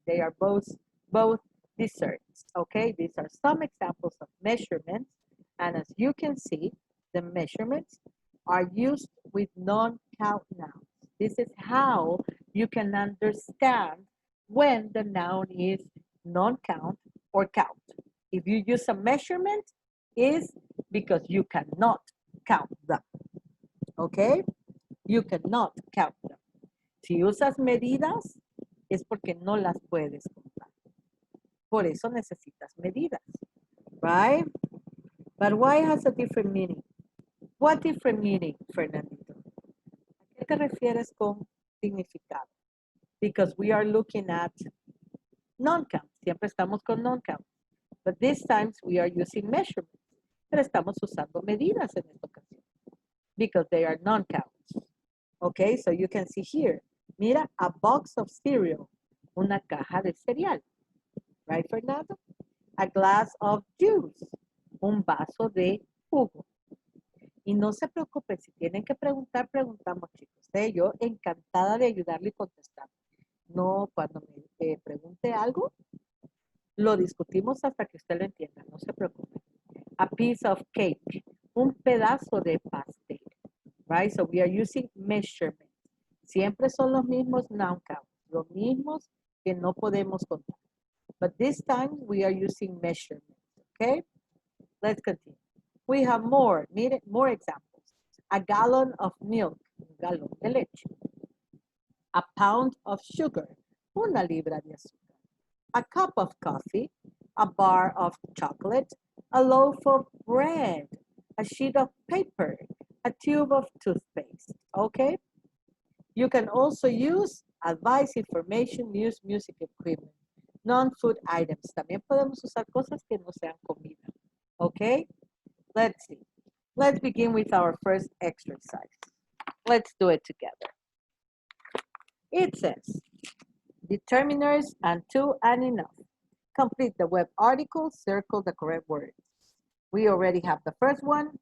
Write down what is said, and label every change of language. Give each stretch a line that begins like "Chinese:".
English: They are both desserts. Okay, these are some examples of measurements, and as you can see, the measurements are used with non-count nouns. This is how you can understand when the noun is non-count or count. If you use a measurement, is because you cannot count them. Okay? You cannot count them.
Spanish: Si usas medidas, es porque no las puedes contar. Por eso necesitas medidas.
English: Right? But why has a different meaning? What different meaning, Fernandito?
Spanish: ¿A qué te refieres con significado?
English: Because we are looking at non-count.
Spanish: Siempre estamos con non-count.
English: But this times we are using measurements.
Spanish: Pero estamos usando medidas en esta ocasión.
English: Because they are non-counts. Okay, so you can see here. Mira, a box of cereal.
Spanish: Una caja de cereal.
English: Right, Fernando? A glass of juice.
Spanish: Un vaso de jugo.
English: Y no se preocupen, si tienen que preguntar, preguntamos, chicos. Yo encantada de ayudarle y contestar. No, cuando me pregunte algo, lo discutimos hasta que usted lo entienda, no se preocupe. A piece of cake,
Spanish: un pedazo de pastel,
English: right? So we are using measurements.
Spanish: Siempre son los mismos noun counts, los mismos que no podemos contar.
English: But this time we are using measurements, okay? Let's continue. We have more, more examples. A gallon of milk,
Spanish: un galón de leche.
English: A pound of sugar,
Spanish: una libra de azúcar.
English: A cup of coffee, a bar of chocolate, a loaf of bread, a sheet of paper, a tube of toothpaste, okay? You can also use advice, information, news, music, equipment, non-food items.
Spanish: También podemos usar cosas que no sean comida, okay?
English: Let's see. Let's begin with our first exercise. Let's do it together. It says, determiners and to and enough. Complete the web article, circle the correct words. We already have the first one.